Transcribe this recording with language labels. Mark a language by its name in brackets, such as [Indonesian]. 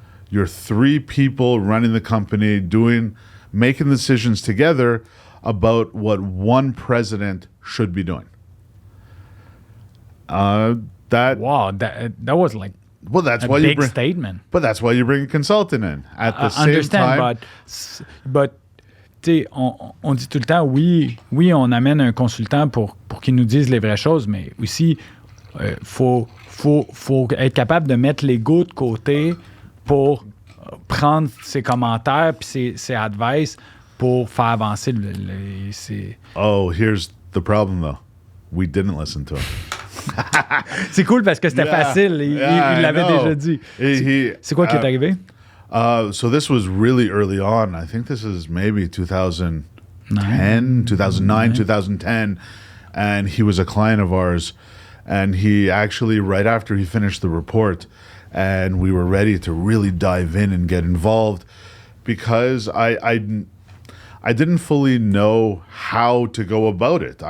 [English] You're three people running the company, making decisions together about what one president should be doing." That was like that's a why big statement. But that's why you bring a consultant in at the same time. [French] But tu sais, on dit tout le temps, oui, on amène un consultant pour qu'il nous dise les vraies choses, mais aussi, faut être capable de mettre l'ego de côté pour prendre ses commentaires puis ses advice pour faire avancer [English] Oh, here's the problem, though. We didn't listen to him. [French] C'est cool parce que c'était facile. Il l'avait déjà dit. C'est quoi qui est arrivé? [English] So this was really early on. I think this is maybe 2009, 2010. And he was a client of ours. And he actually, right after he finished the report, and we were ready to really dive in and get involved, because I didn't fully know how to go about it.